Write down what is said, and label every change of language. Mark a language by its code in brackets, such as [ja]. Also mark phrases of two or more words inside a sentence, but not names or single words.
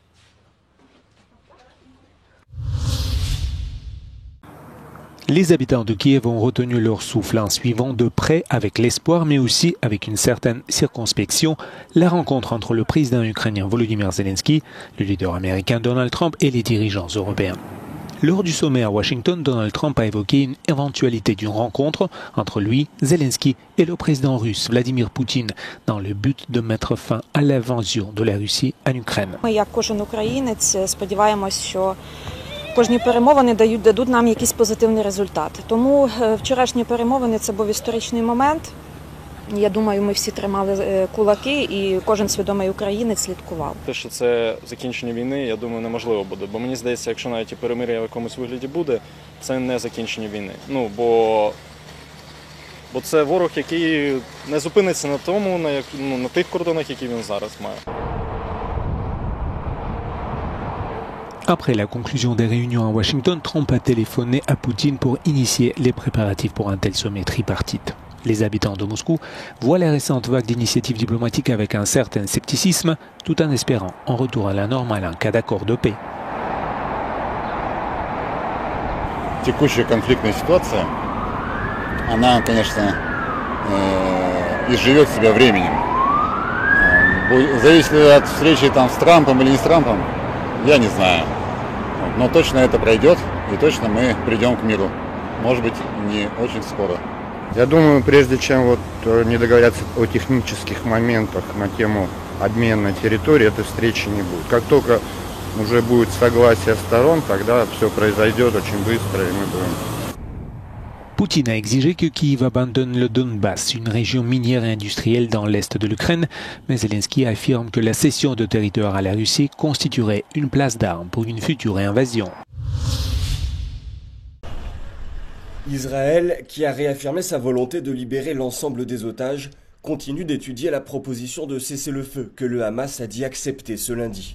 [fr] Les habitants de Kiev ont retenu leur souffle en suivant de près, avec l'espoir mais aussi avec une certaine circonspection, la rencontre entre le président ukrainien Volodymyr Zelensky, le leader américain Donald Trump et les dirigeants européens. Lors du sommet à Washington, Donald Trump a évoqué une éventualité d'une rencontre entre lui, Zelensky et le président russe Vladimir Poutine dans le but de mettre fin à l'invasion de la Russie en Ukraine. [uk] Кожні перемовини дадуть нам якийсь позитивний результат. Тому вчорашні перемовини – це був історичний момент. Я думаю, ми всі тримали кулаки і кожен свідомий українець слідкував. Те, що це закінчення війни, я думаю, неможливо буде. Бо мені здається, якщо навіть і перемир'я в якомусь вигляді буде, це не закінчення війни. Бо це ворог, який не зупиниться на тому, на тих кордонах, які він зараз має. [fr] Après la conclusion des réunions à Washington, Trump a téléphoné à Poutine pour initier les préparatifs pour un tel sommet tripartite. Les habitants de Moscou voient les récentes vagues d'initiatives diplomatiques avec un certain scepticisme, tout en espérant un retour à la normale en cas d'accord de paix. [ru] Текущая конфликтная ситуация, она, конечно, изживет себя временем. Зависит ли от встречи с Трампом или не с Трампом, я не знаю. Но точно это пройдет, и точно мы придем к миру. Может быть, не очень скоро. Я думаю, прежде чем не договорятся о технических моментах на тему обмена территории, этой встречи не будет. Как только уже будет согласие сторон, тогда все произойдет очень быстро, и мы будем... [fr] Poutine a exigé que Kiev abandonne le Donbass, une région minière et industrielle dans l'est de l'Ukraine, mais Zelensky affirme que la cession de territoire à la Russie constituerait une place d'armes pour une future invasion. Israël, qui a réaffirmé sa volonté de libérer l'ensemble des otages, continue d'étudier la proposition de cessez-le-feu que le Hamas a dit accepter ce lundi.